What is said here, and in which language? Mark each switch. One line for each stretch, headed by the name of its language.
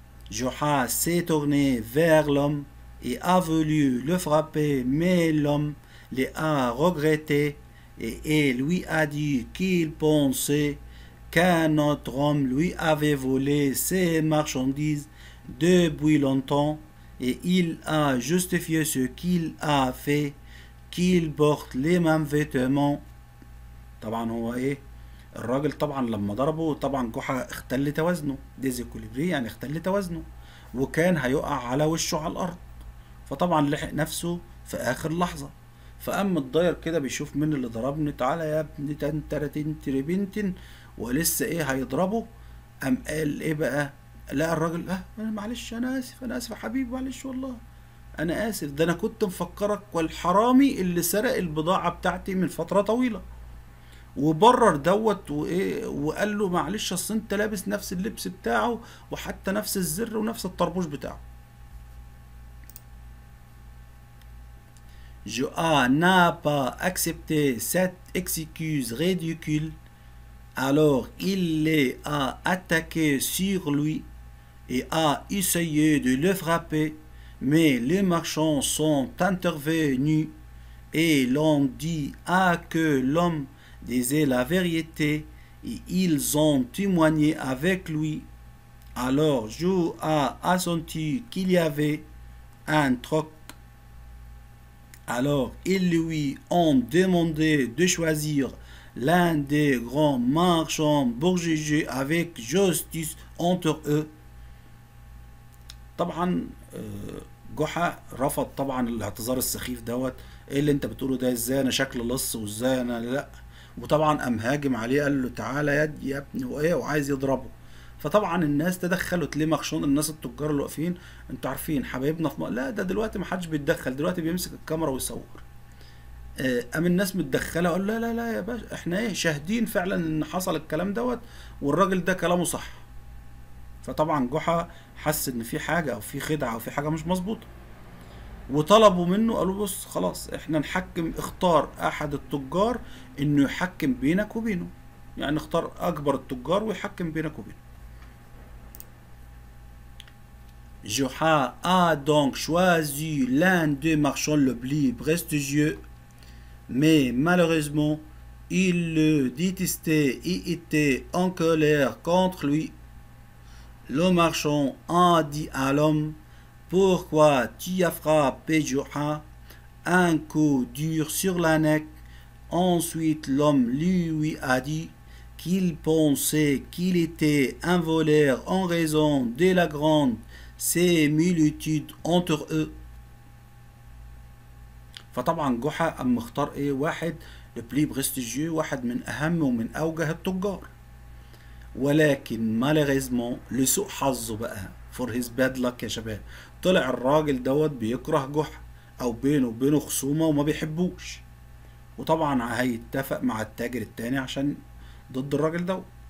French: Joha s'est tourné vers l'homme et a voulu le frapper, mais l'homme l'a regretté et lui a dit qu'il pensait qu'un autre homme lui avait volé ses marchandises depuis longtemps et il a justifié ce qu'il a fait qu'il porte les mêmes vêtements.
Arabic: طبعا هو الراجل طبعا لما ضربه طبعا جحا اختل توازنه، ديزيكوليبري يعني اختل توازنه وكان هيقع على وشه على الارض، فطبعا لحق نفسه في اخر لحظة، فقام متضاير كده بيشوف مين اللي ضربني، تعالى يا ابني تنترتين تربنتن، ولسه هيضربه، قام قال بقى، لا الراجل انا معلش انا اسف يا حبيبي معلش والله انا اسف، ده انا كنت مفكرك والحرامي اللي سرق البضاعة بتاعتي من فترة طويلة، وبرر دوت وقال له معلش اصل انت لابس نفس اللبس بتاعه وحتى نفس الزر ونفس الطربوش بتاعه.
French: Joa n'a pas accepté cette excuse ridicule, alors il a attaqué sur lui et a essayé de le frapper, mais les marchands sont intervenus et l'ont dit que l'homme disait la vérité et ils ont témoigné avec lui. Alors Joa a senti qu'il y avait un troc. Alors ils lui ont demandé de choisir l'un des grands marchands pour juger avec justice entre eux.
Arabic: طبعا جحا رفض طبعا الاعتذار السخيف دوت، ايه اللي انت بتقوله ده، ازاي انا شكل لص وازاي انا لا، وطبعا قام هاجم عليه قال له تعالى يا ابني وعايز يضربه. فطبعا الناس تدخلت ليه مخشون، الناس التجار اللي واقفين انتوا عارفين حبايبنا في لا ده دلوقتي ما حدش بيتدخل، دلوقتي بيمسك الكاميرا ويصور. قام الناس متدخله قال لا يا باشا احنا شاهدين فعلا ان حصل الكلام دوت والراجل ده كلامه صح. فطبعا جحا حس ان في حاجه او في خدعه او في حاجه مش مظبوطه. وطلبوا منه، قالوا بص خلاص احنا نحكم، اختار احد التجار انه يحكم بينك وبينه، يعني اختار اكبر التجار ويحكم بينك وبينه.
French: Joha a donc choisi l'un des marchands le plus prestigieux, mais malheureusement, il le détestait et était en colère contre lui. Le marchand a dit à l'homme: pourquoi tu as frappé Joha? Un coup dur sur la neck. Ensuite, l'homme lui a dit qu'il pensait qu'il était un voleur en raison de la grande similitude entre eux.
Arabic: فطبعا جحا قام مختار ايه؟ واحد
French: لبلي برستيجيو،
Arabic: واحد من اهم ومن اوجه التجار. ولكن مالغيزمون لسوء حظه بقى،
English: for his bad luck
Arabic: يا شباب، طلع الراجل دوت بيكره جحا، او بينه وبينه خصومه وما بيحبوش، وطبعا هيتفق مع التاجر التاني عشان ضد الراجل دوت.